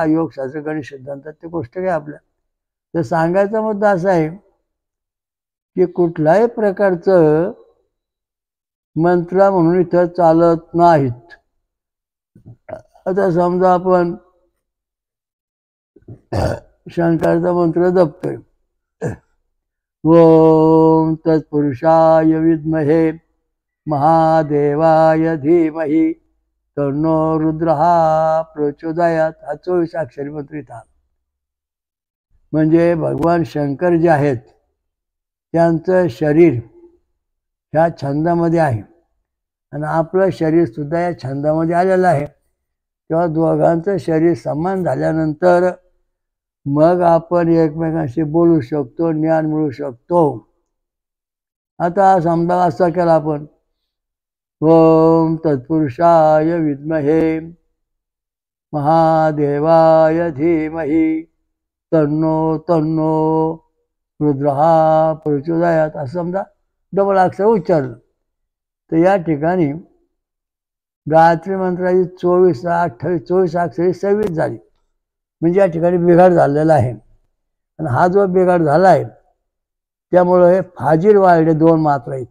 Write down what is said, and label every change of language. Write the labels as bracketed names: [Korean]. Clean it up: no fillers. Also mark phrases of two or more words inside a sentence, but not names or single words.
[Marathi] योगशास्त्र गणित सिद्धांतात ते कोष्टक आहे आपल्या. तर सांगायचा मुद्दा असा आहे की कुठल्याही प्रकारचं मंत्र म्हणून इथं चालत नाहीत. आता समजा आपण शंकराचा मंत्र जपतोय, [Sanskrit] ओम तत्पुरुषाय विद्महे महादेवाय धीमहि तन्नो रुद्रः प्रचोदयात. [Marathi] हा 24 अक्षरी मंत्र इथं. म्हणजे भगवान शंकर जे आहेत त्यांचं शरीर ह्या छंदामध्ये आहे आणि आपलं शरीर सुद्धा या छंदामध्ये आलेलं आहे. तेव्हा दोघांचं शरीर समान झाल्यानंतर मग आपण एकमेकांशी बोलू शकतो, ज्ञान मिळू शकतो. आता समजा असं केलं आपण, [Sanskrit] ओम तत्पुरुषाय विद्महे महादेवाय धीमहि तन्नो रुद्रः प्रचोदयात, [Marathi] असं समजा डबल अक्षर उच्चारलं तर या ठिकाणी गायत्री मंत्राची 24, 28, 24 अक्षरी 26 झाली. म्हणजे या ठिकाणी बिघाड झालेला आहे. आणि हा जो बिघाड झाला आहे त्यामुळं हे फाजील वाढले, 2 मात्रा आहेत.